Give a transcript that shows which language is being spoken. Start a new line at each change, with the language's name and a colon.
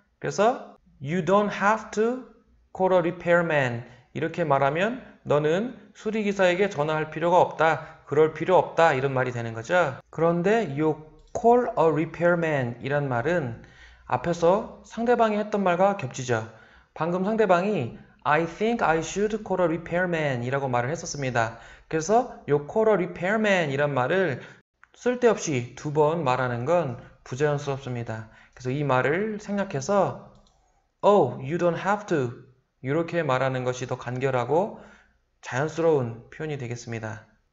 Korean: 그래서
English: you don't have to call a repairman
Korean: 이렇게 말하면 너는 수리기사에게 전화할 필요가 없다. 그럴 필요 없다 이런 말이 되는 거죠. 그런데 이 call a repairman 이란 말은 앞에서 상대방이 했던 말과 겹치죠. 방금 상대방이
English: I think I should call a repairman
Korean: 이라고 말을 했었습니다. 그래서 요 call a repairman 이란 말을 쓸데없이 2번 말하는 건 부자연스럽습니다. 그래서 이 말을 생략해서
English: Oh, you don't have to
Korean: 이렇게 말하는 것이 더 간결하고 자연스러운 표현이 되겠습니다.